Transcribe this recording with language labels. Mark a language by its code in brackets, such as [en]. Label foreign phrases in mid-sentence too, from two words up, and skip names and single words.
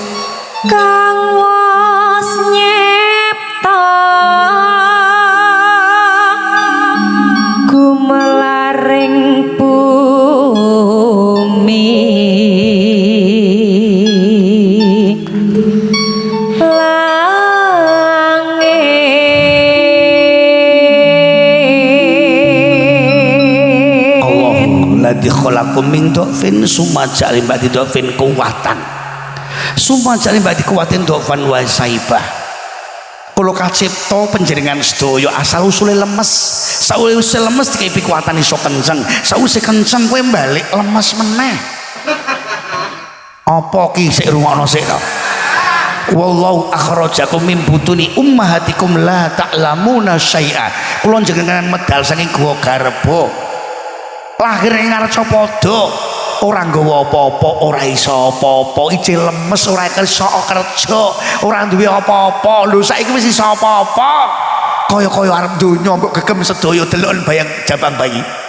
[jv] Kang wos nyipta gumelaring bumi langit [ar] الله الذي خلقكم من ضعف ثم جعل بعد ضعف قوة ثم جعل بعد قوة ضعفا وشيبة. [jv] Kula kacipta panjenengan sedaya asal usule lemes. Sausé lemes dikai pikuwatan iso kenceng. Sausé kenceng kowe balik lemes meneh. Apa ki sik rungokno sik to? [ar] والله أخرجكم من بطون أمهاتكم لا تعلمون شيئا. [jv] Kula jenengan medal saking guwa garba. Lahir ing ngarsa padha. Ora nggawa apa-apa, ora iso apa-apa, ijil lemes, ora iso kerja, ora duwe apa-apa. Lho saiki wis iso apa-apa. Kaya-kaya arep donya mbok gegem sedaya deloken bayang jabang bayi.